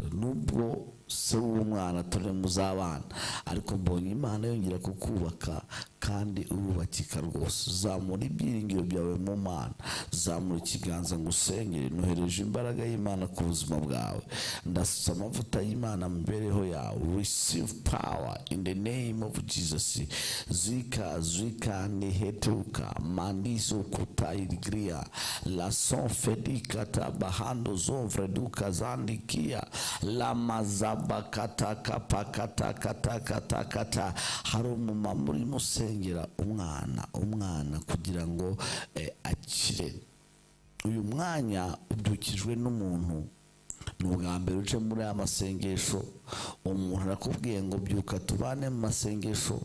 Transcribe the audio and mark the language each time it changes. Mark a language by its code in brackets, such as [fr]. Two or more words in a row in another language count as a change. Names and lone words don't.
[rw] Nubwo se w'umwana turi muzabana, ariko mbonye Imana yongera kukubaka kandi urubakika rwose. Zamura ibyiringiro byawe mu Mana. Zamura ikiganza ngo usengere. Nohereje imbaraga y'Imana ku buzima bwawe. Ndasutse amavuta y'Imana mu mibereho yawe. [en] Receive power in the name of Jesus. Zika nihetuka mandiso kutairigria la sonfedika tabahando zovreduka zandikia la mazaba kataka pakata kata. [rw] Hari umumama muri musengera umwana kugira ngo akire. Uyu mwanya udukijwe n'umuntu. Ni ubwa mbere uje muri aya masengesho. Umuntu arakubwiye ngo byuka tubane mu masengesho.